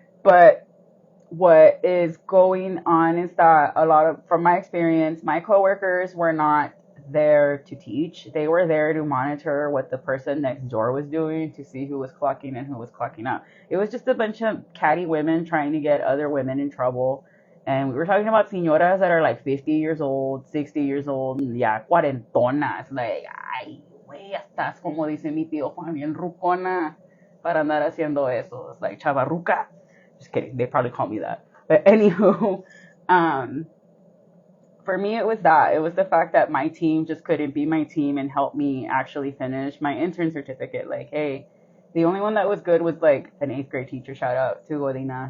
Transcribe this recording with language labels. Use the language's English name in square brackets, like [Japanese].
[English] But what is going on is that from my experience, my coworkers were not there to teach. They were there to monitor what the person next door was doing, to see who was clocking in, who was clocking out. It was just a bunch of catty women trying to get other women in trouble. And we were talking about señoras that are like 50 years old, 60 years old, [Spanish] ya cuarentonas. Like, ay, güey, estás como dice mi tío Juan, bien rucona para andar haciendo eso. [English] It's like chavarruca. Just kidding. They probably call me that. But anywho, for me, it was that. It was the fact that my team just couldn't be my team and help me actually finish my intern certificate. Like, hey, The only one that was good was like an 8th grade teacher. Shout out to Godina.